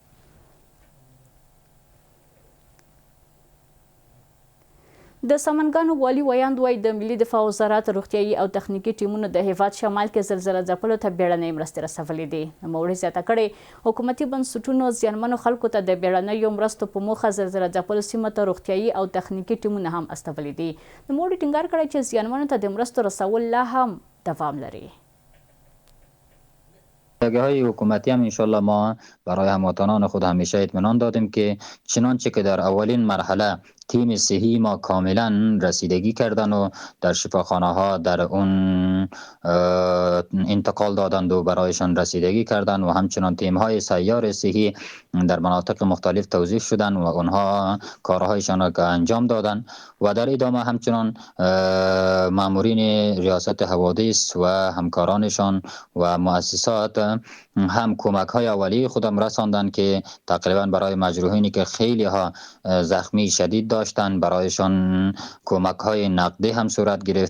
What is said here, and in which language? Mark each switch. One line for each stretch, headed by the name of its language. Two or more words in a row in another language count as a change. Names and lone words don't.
Pashto: د سمنګانو والي ویاند وایي د ملي دفاع وزارت روغتیايي او تخنیکي ټیمونو د هیواد شمال کې زلزله ځپلو ته بیړنۍ مرستې رسولې دي. نوموړي زیاته کړې حکومتي بنسټونو زیانمنو خلکو ته د بیړنیو مرستو په موخه زلزله ځپلو سیمو ته روغتیايي او تخنیکي ټیمونه هم استولي دي. نوموړي ټینګار کړی چې زیانمنو ته د مرستو رسول لا هم دوام لري.
Persian: های حکومتی هم انشالله ما برای هموطنان خود همیشه اطمینان دادیم که چنانچه که در اولین مرحله تیم صحی ما کاملا رسیدگی کردن و در شفاخانه ها در اون انتقال دادند و برایشان رسیدگی کردن و همچنان تیم های سیار صحی در مناطق مختلف توزیع شدن و اونها کارهایشان را انجام دادن و در ادامه همچنان مامورین ریاست حوادث و همکارانشان و مؤسسات هم کمک های اولیه خودم رساندن که تقریبا برای مجروحینی که خیلی ها زخمی شدید داشتن برایشان کمک های نقدی هم صورت گرفت.